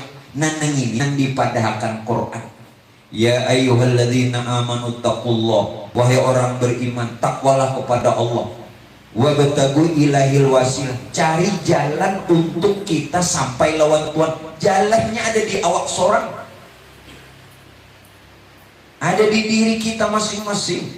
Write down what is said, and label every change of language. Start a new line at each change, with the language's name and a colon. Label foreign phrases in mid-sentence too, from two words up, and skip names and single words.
Banjar: Nanang ini yang dipadahkan Quran.
Arabic: Ya ayyuhalladzina amanu taqullah,
Indonesian: wahai orang beriman, takwalah kepada Allah.
Arabic: Wabtagu ilahil wasilah,
Indonesian: cari jalan untuk kita sampai lawan Tuhan.
Banjar: Jalannya ada di awak seorang, ada di diri kita masing-masing.